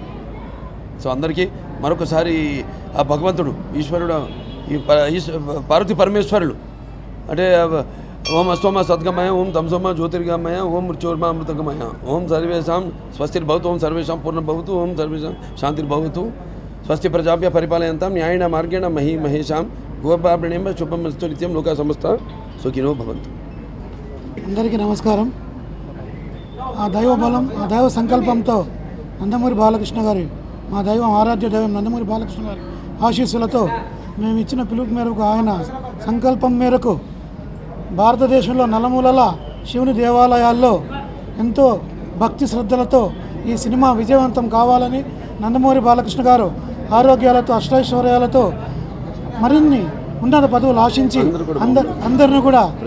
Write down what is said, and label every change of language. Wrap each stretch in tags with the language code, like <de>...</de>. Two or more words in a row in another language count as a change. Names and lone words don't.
<te>సో అందరికీ మరొకసారి ఆ భగవంతుడు, ఈశ్వరుడు, ఈ పార్వతీ పరమేశ్వరులు అంటే</te> <sa>ఓం అస్తోమ సద్గమయ, ఓం తంసోమ జ్యోతిర్గమయ, ఓం మృత్యోర్మామృతగమయ, ఓం సర్వేషాం స్వస్తిర్భవతు, ఓం సర్వేషాం పూర్ణభవతు, ఓం సర్వేషాం శాంతిర్భవతు, స్వస్తి ప్రజాభ్య పరిపాలయంతాం న్యాయేన మార్గేణ మహేషాం గోపాప్రణేమ శుభమస్తు నిత్యం లోకా సమస్త సుఖినో భవంతు.</sa> <te>అందరికీ నమస్కారం. ఆ దైవ బలం, ఆ దైవ సంకల్పంతో నందమూరి బాలకృష్ణ గారి, మా దైవం, ఆరాధ్య దైవం నందమూరి బాలకృష్ణ గారి ఆశీస్సులతో మేము ఇచ్చిన పిలుపు మేరకు, ఆయన సంకల్పం మేరకు భారతదేశంలో నలుమూలల శివుని దేవాలయాల్లో ఎంతో భక్తి శ్రద్ధలతో ఈ సినిమా విజయవంతం కావాలని, నందమూరి బాలకృష్ణ గారు ఆరోగ్యాలతో, అష్టైశ్వర్యాలతో మరిన్ని ఉన్నత పదవులు ఆశించి అందరిని కూడా</te>